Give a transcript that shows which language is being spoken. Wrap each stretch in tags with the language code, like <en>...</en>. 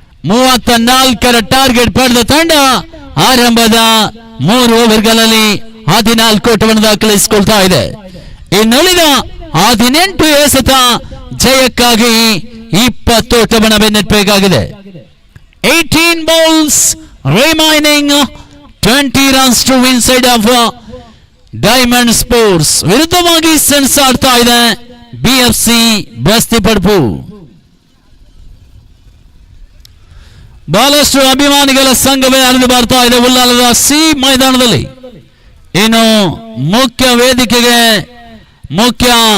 <kn>34ರ target ಪಡೆದ ತಂಡ ಆರಂಭದ 3 ಓವರ್ಗಳಲ್ಲಿ 14 ಓಟವನ್ನು ದಾಖಲಿಸಿಕೊಳ್ತಾ ಇದೆ. ಇನ್ನುಳಿದ 18 ಎಸೆತ ಜಯಕ್ಕಾಗಿ 20 ಓಟವನ್ನು ಬೆನ್ನಟ್ಟಬೇಕಾಗಿದೆ.</kn> <en>18 balls remaining, 20 runs to win side of Diamond Sports.</en> <kn>ವಿರುದ್ಧವಾಗಿ ಸೆಣಸಾಡ್ತಾ ಇದೆ BFC ಬಸ್ತಿ ಪಡ್ಪು. ಬಹಳಷ್ಟು ಅಭಿಮಾನಿಗಳ ಸಂಘವೇ ಹರಿದು ಬರ್ತಾ ಇದೆ ಉಲ್ಲಾಲದ ಸಿ ಮೈದಾನದಲ್ಲಿ. ಇನ್ನು ಮುಖ್ಯ ವೇದಿಕೆಗೆ ಮುಖ್ಯ</kn>